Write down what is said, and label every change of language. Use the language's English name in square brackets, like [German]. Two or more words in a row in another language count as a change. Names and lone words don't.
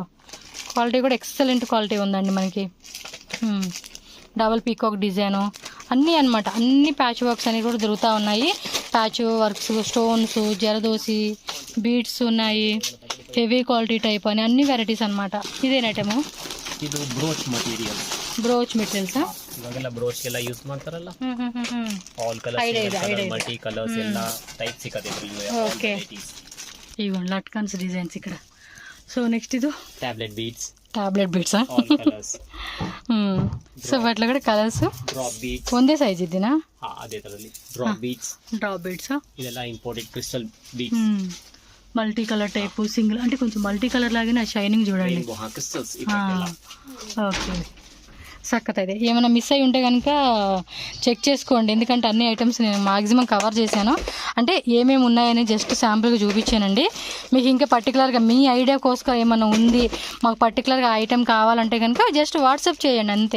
[Telugu] క్వాలిటీ కూడా [English] excellent quality [Telugu] ఉందండి మనకి. [English] double peacock design [Telugu] అన్నీ అనమాట, అన్ని [English] patch works [Telugu] అనేవి కూడా దొరుకుతూ ఉన్నాయి. [English] patch works, [Telugu] స్టోన్స్, జరదోసి, బీడ్స్ ఉన్నాయి, [English] heavy quality type [Telugu] అని అన్ని వెరైటీస్ అనమాట. [Kannada] ಇದೇನೈಟಮು? ಇದು [English] brooch material. brooch materials [Kannada] ಇವಾಗೆಲ್ಲ ಬ್ರೋಚ್ ಎಲ್ಲ ಯೂಸ್ ಮಾಡ್ತಾರಲ್ಲ, [English] all colours, multi colours [Kannada] ಎಲ್ಲ ಟೈಪ್ ಸಿಗುತ್ತೆ ಇದರಲ್ಲಿ. ಓಕೆ ಇವು ಲಟ್ಕನ್ಸ್ ಡಿಸೈನ್ಸ್ ఇక్కడ. [English] so next [Kannada] ಇದು [English] tablet beads. tablet beads? all colours [Telugu] సో వాటిలో కూడా కలర్స్ [English] drop beads [Kannada] ಒಂದೇ ಸೈಜ್ ಇದ್ದೀನಾ? ಅದೇ ತರದಲ್ಲಿ [English] drop beads drop beads ಇದೆಲ್ಲ imported crystal beads multi colour type single [Telugu] అంటే కొంచెం [English] multi colour [Telugu] లాగానే షైనింగ్ చూడండి. క్రిస్టల్స్ ఓకే సక్కత అయితే ఏమైనా మిస్ అయి ఉంటే కనుక చెక్ చేసుకోండి, ఎందుకంటే అన్ని ఐటమ్స్ నేను [English] maximum cover [Telugu] చేశాను. అంటే ఏమేమి ఉన్నాయని [English] just sampleగా [Telugu] చూపించానండి. మీకు ఇంకా పర్టికులర్గా మీ ఐడియా కోసం ఏమైనా ఉంది, మాకు పర్టికులర్గా ఐటెం కావాలంటే కనుక [English] just WhatsApp [Telugu] చేయండి అంతే.